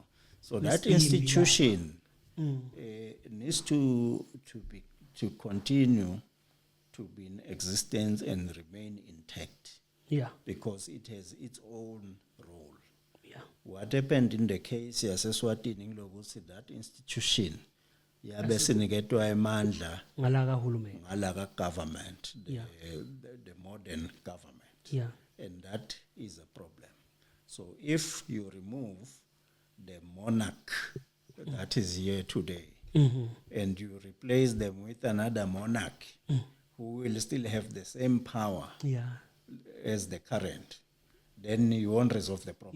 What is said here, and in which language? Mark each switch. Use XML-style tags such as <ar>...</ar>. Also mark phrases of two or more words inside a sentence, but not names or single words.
<en>So that institution needs to continue to be in existence and remain intact. Yeah. Because it has its own role. Yeah. What happened in the case</en> <ss>yaseswatini ngilokuthi</ss> <en>that institution</en> <ss>yabe siniketwa emandla ngalaka</ss> <en>government, the modern government. Yeah. And that is a problem. So if you remove the monarch that is here today and you replace them with another monarch who will still have the same power as the current, then you won't resolve the problem.</en>